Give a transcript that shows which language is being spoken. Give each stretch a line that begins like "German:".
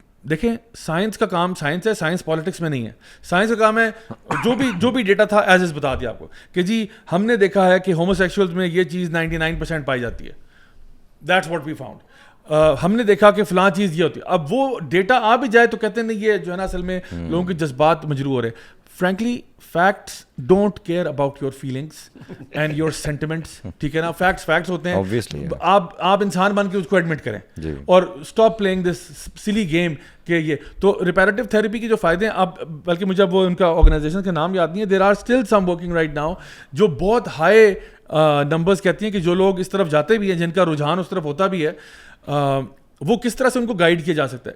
Urdu: دیکھیں سائنس کا کام سائنس ہے, سائنس پالیٹکس میں نہیں ہے. سائنس کا کام ہے جو بھی ڈیٹا تھا ایز بتا دیا آپ کو کہ جی ہم نے دیکھا ہے کہ ہومو سیکشولز میں یہ چیز 99% پائی جاتی ہے,
English: That's what we found.
Urdu: ہم نے دیکھا کہ فلاں چیز یہ ہوتی ہے. اب وہ ڈیٹا آ بھی جائے تو کہتے ہیں نہیں یہ جو ہے نا اصل میں لوگوں کے جذبات مجروح ہو رہے.
English: frankly facts don't care about your feelings and your sentiments,
Urdu: ٹھیک ہے نا. facts ہوتے ہیں, آپ انسان بن کے اس کو ایڈمٹ کریں اور
English: stop playing this silly game
Urdu: کہ یہ. تو ریپیریٹیو تھیراپی کے جو فائدے ہیں, آپ بلکہ مجھے اب وہ ان کا آرگنائزیشن کا نام یاد نہیں ہے,
English: there are still some working right now
Urdu: جو بہت ہائی نمبرز کہتی ہیں کہ جو لوگ اس طرف جاتے بھی ہیں, جن کا رجحان اس طرف ہوتا بھی ہے, وہ کس طرح سے ان کو گائیڈ کیا جا سکتا ہے.